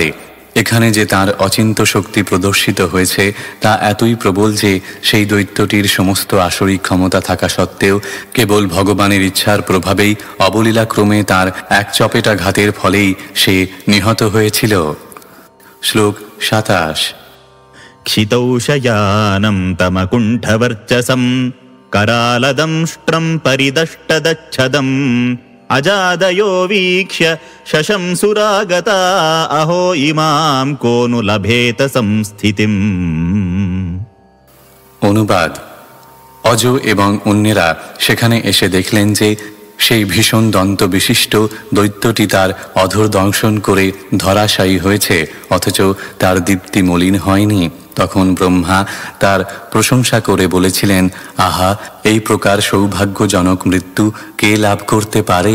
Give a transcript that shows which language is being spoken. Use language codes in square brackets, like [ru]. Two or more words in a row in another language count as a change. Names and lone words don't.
[bn] এখানে যে তার অচিন্ত শক্তি প্রদর্শিত হয়েছে তা এতই প্রবল যে সেই দৈত্যটির সমস্ত আসরিক ক্ষমতা থাকা সত্ত্বেও কেবল ভগবানের ইচ্ছার প্রভাবেই অবলীলাক্রমে তার এক চপেটাঘাতের ফলেই সে নিহত হয়েছিল। শ্লোক 27। [sa] क्षितौषयानं तमकुण्ठवर्चसं करालदंष्ट्रं परिदष्टदच्छदं अजादयो वीक्ष्य शशंसुरागता अहो इमां को नु लभेत संस्थितिम्। [bn] অনুবাদ: অজ এবং অন্যেরা সেখানে এসে দেখলেন যে সেই ভীষণ দন্ত বিশিষ্ট দৈত্যটি তার অধর দংশন করে ধরাশায়ী হয়েছে, অথচ তার দীপ্তি মলিন হয়নি। তখন ব্রহ্মা তার প্রশংসা করে বলেছিলেন, আহা, এই প্রকার সৌভাগ্যজনক মৃত্যু কে লাভ করতে পারে?